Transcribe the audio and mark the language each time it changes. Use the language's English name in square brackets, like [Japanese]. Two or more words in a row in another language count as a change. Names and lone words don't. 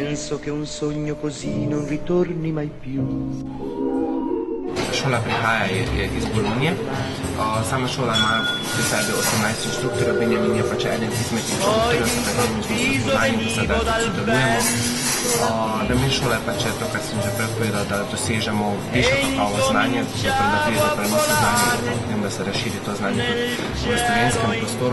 [Italian] penso che un sogno così non ritorni mai più. [Slovenian] Šola prihaja iz Bolonije. Sama šola ima pri sebi 18 inštruktorjev, Benjamin je pač eden izmed inštruktorjev, s katerim smo se spoznali, da sedaj tudi sodelujemo. Namen šole pa je to, kar sem že prej povedal, da dosežemo višjo kakovost znanja, zato da pride do prenosa znanja in potem, da se razširi to znanje tudi v slovenskem prostoru.